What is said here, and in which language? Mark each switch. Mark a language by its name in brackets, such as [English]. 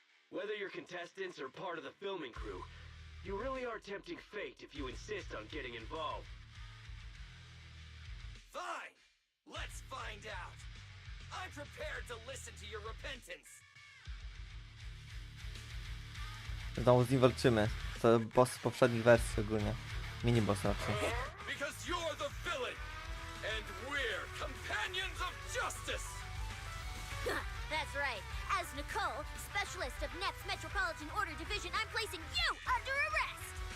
[English] Whether you're contestants or part of the filming crew, you really are tempting fate if you insist on getting involved. Fine, let's find out. I'm prepared to listen to your repentance. [Polish] Znowu z nim walczymy. To boss z poprzednich wersji ogólnie. Mini-boss raczej. [English] Because you're the villain, and we're companions of justice. That's right. As Nicole, specialist of Next Metropolitan Order Division, I'm placing you under arrest!